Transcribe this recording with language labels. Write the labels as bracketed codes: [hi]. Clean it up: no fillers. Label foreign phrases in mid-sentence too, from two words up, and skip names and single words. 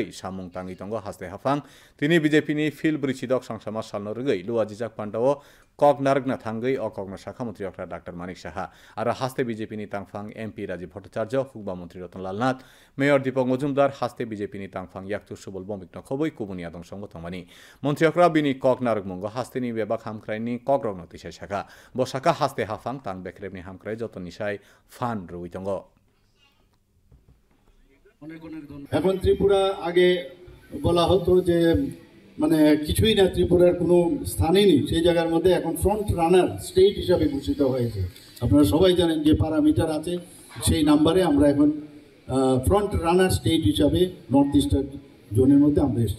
[trp] सामुं तांगि तंगो हास्ते हाफां तिनि बीजेपी नि फिल ब्रिचिदक सांसामा सालनो रगै लुवाजिजाक पान्डाओ कक नारगना थांगै अकगना शाखा मंत्री अक्रा डॉक्टर मानिक साहा आरो हास्ते बीजेपी नि तांफां एमपी राजीव भट्टाचार्य हुकबा मंत्री रतनलाल नाथ मेयर दीपक मजुमदार हास्ते बीजेपी नि तांफां याक्तु सुबल बमिक नखबै कुबुनि आदं संग थंमानि मंत्री अक्रा बिनि कक नारग मंगो हास्ते नि बेबा खामख्रायनि कक रगनो तिसाय शाखा ब शाखा हास्ते हाफां तां बेख्रेबनि हामख्राय जतन निसाय फान रुइ दंग [bn] এখন ত্রিপুরা আগে বলা হতো যে মানে কিছুই না, ত্রিপুরার কোনো স্থানই নেই, সেই জায়গার মধ্যে এখন [en] front runner state [bn] হিসাবে ঘোষিত হয়েছে। আপনারা সবাই জানেন যে প্যারামিটার আছে, সেই নাম্বারে আমরা এখন [en] front runner state [bn] হিসাবে [en] North Eastern [bn] জোনের মধ্যে আমরা এসেছি।